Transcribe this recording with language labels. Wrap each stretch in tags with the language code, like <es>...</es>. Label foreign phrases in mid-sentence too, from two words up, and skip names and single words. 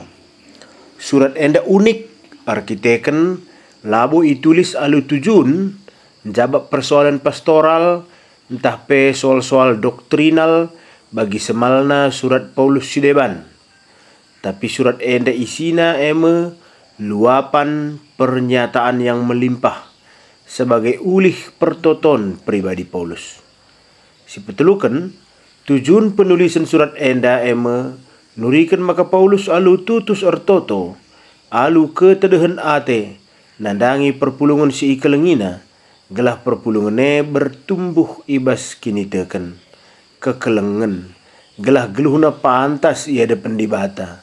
<btx>Surat enda unik, arkiteken, labu itulis alu tujun, jabab persoalan pastoral, entah pe soal-soal doktrinal, bagi semalna surat Paulus sideban. Tapi surat enda isina eme,</btx> <id>luapan pernyataan yang melimpah, sebagai</id> <btx>ulih pertoton</btx> <id>pribadi Paulus.</id> <btx>Si petelukan, tujuan penulisan surat enda eme, nurikan maka Paulus alu tutus ertoto, alu ketedahan ate, nandangi perpulungan si ikelengina, gelah perpulungane bertumbuh ibas kini teken, kekelengan, gelah geluhna pantas ia depan dibata.</btx>